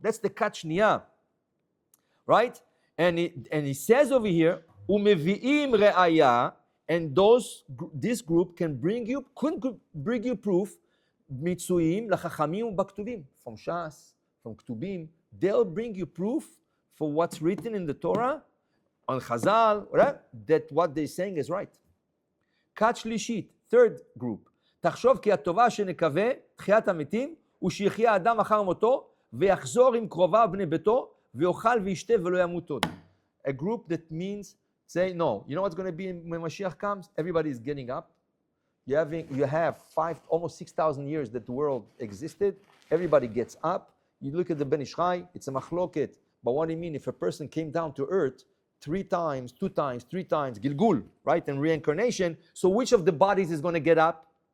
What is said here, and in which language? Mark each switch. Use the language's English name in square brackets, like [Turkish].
[English] That's the kachniya. Right? And he says over here, [Hebrew] umevi'im re'aya, [English] and this group can bring you proof, [Hebrew] mitzuim lachachamim u'baktuvim, [English] from Shas, from Ktubim. They'll bring you proof for what's written in the Torah, on Chazal, right? That what they're saying is right. [Hebrew] Kat shlishit, [English] third group. [Hebrew] תחשוב כי הטובה שנקווה, תחיית המתים, ושיחיה אדם אחר מותו, ויחזור עם קרוביו בני ביתו, ויאכל וישתה ולא ימות עוד. [English] A group that means, say, no, you know what's going to be when Mashiach comes? Everybody is getting up. You have almost 6,000 years that the world existed. Everybody gets up. You look at the Ben Ish Chai, it's a machloket. But what do you mean if a person came down to earth 3 times, 2 times, 3 times, Gilgul, right, and reincarnation, so which of the bodies is going to get up?